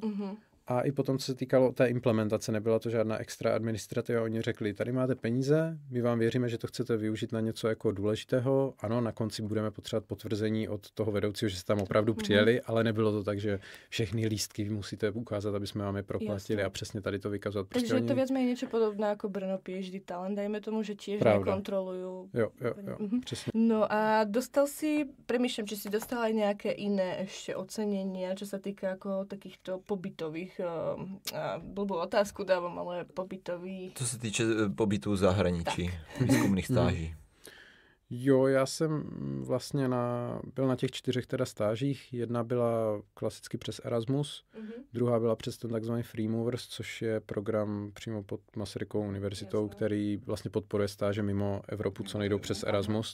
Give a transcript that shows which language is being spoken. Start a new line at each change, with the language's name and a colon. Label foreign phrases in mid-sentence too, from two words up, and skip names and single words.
Czech: A i potom, co se týkalo té implementace, nebyla to žádná extra administrativa. Oni řekli, tady máte peníze, my vám věříme, že to chcete využít na něco jako důležitého. Ano, na konci budeme potřebovat potvrzení od toho vedoucího, že jste tam opravdu přijeli, ale nebylo to tak, že všechny lístky musíte ukázat, aby jsme vám je proplatili a přesně tady to vykazovat.
Slovak: Takže je to viac menej niečo podobné ako Brno PhD Talent, dajme tomu, že tiež nekontrolujú.
Czech: Jo, přesně.
Slovak: No a premýšľam, či si dostal aj nejaké iné ešte ocenenia, čo sa týka ako takýchto pobytových blbou otázku dávam, ale pobytový...
Czech: Co se týče pobytů v zahraničí, výzkumných stáží. Jo, já jsem vlastně byl na těch 4 teda stážích. Jedna byla klasicky přes Erasmus, druhá byla přes ten takzvaný Free Movers, což je program přímo pod Masarykovou univerzitou, který vlastně podporuje stáže mimo Evropu, co nejdou přes Erasmus.